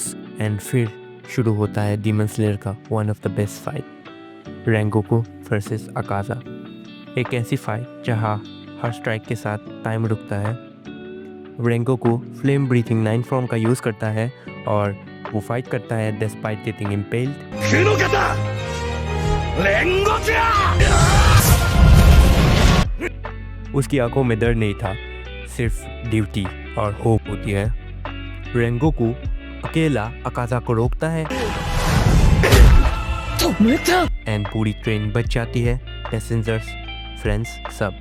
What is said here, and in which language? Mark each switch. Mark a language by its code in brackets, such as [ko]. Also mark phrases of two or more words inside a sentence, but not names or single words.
[hi] एंड फिर शुरू होता है डीमन स्लेयर का [en] one of the best fight, [hi] रेंगोकू वर्सेस अकाजा। एक ऐसी फाइट जहां हर स्ट्राइक के साथ टाइम रुकता है। रेंगोकू [en] flame breathing [hi] 9 फॉर्म का यूज़ करता है और वो फाइट करता है [en] despite getting impaled. [ja] 黒方煉獄や [hi] उसकी आंखों में दर्द नहीं था, सिर्फ ड्यूटी और होप होती है। रेंगोकू अकेला अकाजा को रोकता है [ja] 止めた [hi] एंड पूरी ट्रेन बच जाती है, [en] passengers friends [hi] सब।